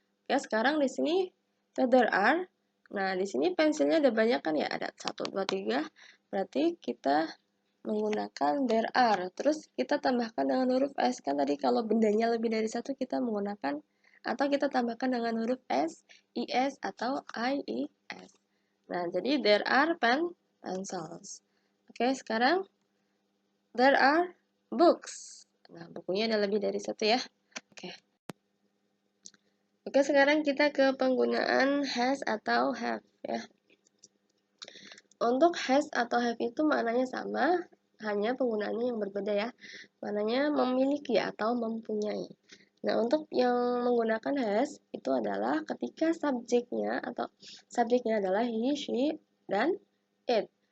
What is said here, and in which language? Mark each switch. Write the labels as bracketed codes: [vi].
[id] Oke, sekarang di sini [en] there are. [id] Nah, di sini pensilnya ada banyak kan ya? Ada 1, 2, 3. Berarti kita menggunakan [en] there are. [id] Terus kita tambahkan dengan huruf S. Kan tadi kalau bendanya lebih dari satu, kita menggunakan atau kita tambahkan dengan huruf S, IS, atau IES. Nah, jadi [en] there are pencils. [id] Oke, sekarang [en] there are books. [id] Nah, bukunya ada lebih dari satu ya. Oke. Oke, sekarang kita ke penggunaan has atau have ya. Untuk has atau have itu maknanya sama, hanya penggunaannya yang berbeda ya. Maknanya memiliki atau mempunyai. Nah, untuk yang menggunakan has itu adalah ketika subjeknya adalah he, she, dan it.